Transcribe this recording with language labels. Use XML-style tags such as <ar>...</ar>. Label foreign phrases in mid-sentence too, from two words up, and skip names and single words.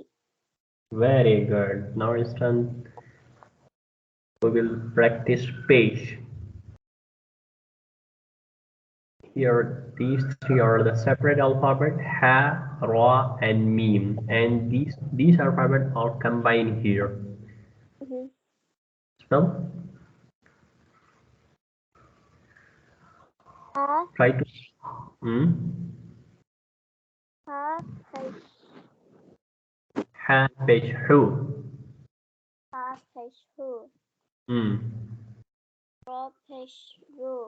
<en>Very good. Now it's done. We will practice page. Here, these three are the separate alphabet: Ha, Ra, and Mim. And these alphabets are combined here. Mm-hmm. Spell. Ha, Try to. Hmm. ha, Ha, page, Hu. ha, Peshu. Hmm. Ro, Peshu.</en>